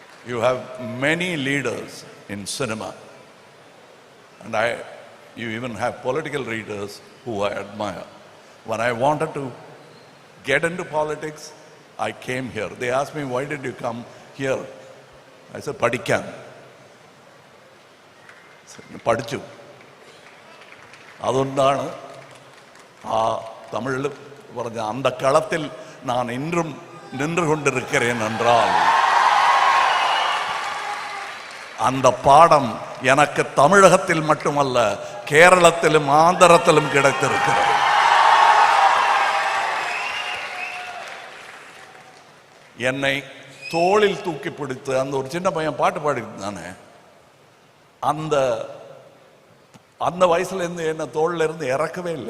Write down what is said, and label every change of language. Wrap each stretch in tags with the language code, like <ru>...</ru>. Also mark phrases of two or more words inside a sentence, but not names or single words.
<en>You have many leaders in cinema, and you even have political leaders who I admire. When I wanted to get into politics, I came here. They asked me, why did you come here? I said,</en> <ml>പഠിക്കാൻ. പഠിച്ചു. അതുകൊണ്ടാണ് ആ തമിഴിൽ പറഞ്ഞ</ml> <ta>அந்த களத்தில் நான் இன்றும் நின்று கொண்டிருக்கிறேன் என்றால் அந்த பாடம் எனக்கு தமிழகத்தில் மட்டுமல்ல கேரளத்திலும் ஆந்திரத்திலும் கிடைத்திருக்கிறது. என்னை தோளில் தூக்கி பிடித்து அந்த ஒரு சின்ன பையன் பாட்டு பாடினானே, அந்த அந்த வயசுல இருந்து என்ன தோல்ல இருந்து இறக்கவே இல்லை.</ta>